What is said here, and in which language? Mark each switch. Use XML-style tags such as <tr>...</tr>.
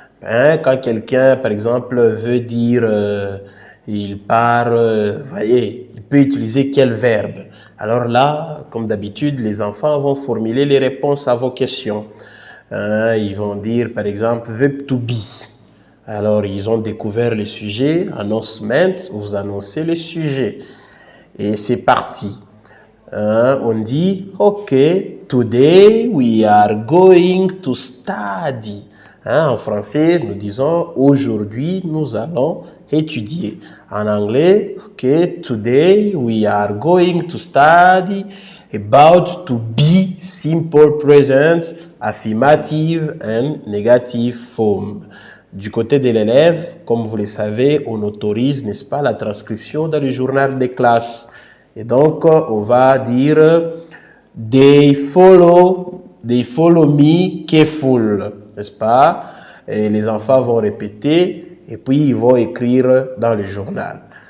<fr>Hein, quand quelqu'un, par exemple, veut dire il part, voyez, il peut utiliser quel verbe? Alors là, comme d'habitude, les enfants vont formuler les réponses à vos questions. Hein, ils vont dire, par exemple,</fr> <en>verb to be.</en> <fr>Alors, ils ont découvert le sujet, announcement, vous annoncez le sujet. Et c'est parti. On dit,</fr> <en>OK, today we are going to study.</en> <fr>En français, nous disons, aujourd'hui, nous allons étudier. En anglais,</fr> <en>OK, today we are going to study about to be simple present, affirmative and negative form.</en> <fr>Du côté de l'élève, comme vous le savez, on autorise, n'est-ce pas, la transcription dans le journal des classes. Et donc, on va dire</fr> <en>they follow me careful,</en> <fr>n'est-ce pas? Et les enfants vont répéter et puis ils vont écrire dans le journal.</fr>